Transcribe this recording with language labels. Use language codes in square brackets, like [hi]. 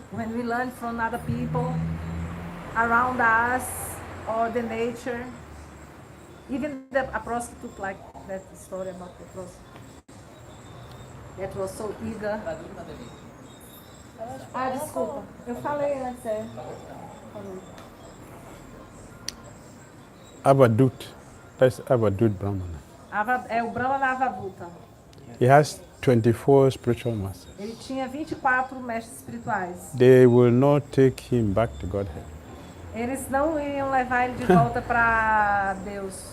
[en] When we learn from other people around us or the nature, even a prostitute, like that story about the prostitute that was so eager. [pt] Desculpa, eu falei antes. [en] Avadut, that's Avadut Brahmana. [pt] É o Brahmana Avaduta. [en] He has 24 spiritual masters. [pt] Ele tinha 24 mestres espirituais. [en] They will not take him back to Godhead. [pt] Eles não iriam levar ele de volta para Deus.